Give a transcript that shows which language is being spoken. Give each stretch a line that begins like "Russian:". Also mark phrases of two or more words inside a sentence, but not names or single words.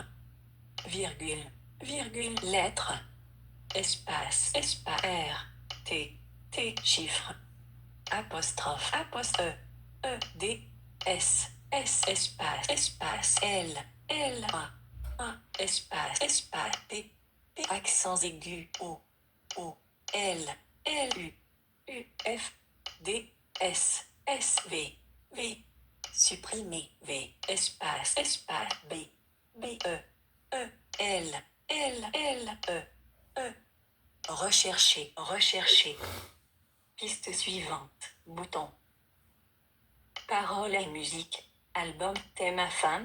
French: Virgule. Virgule. Lettre. Espace. Espace. R. T. T. Chiffre. Apostrophe. Apostrophe. E. D. S. S. Espace. Espace. L. L. A. A. Espace. Espace. D. D. Accents aigus. O. O. L. L. U. U. F. D. S. S. V. V. Supprimer. V. Espace. Espace. B. B. E. E. L. L. L. E. E. Rechercher. Rechercher. Piste suivante. Bouton. Paroles et musique. Album. T'es ma femme.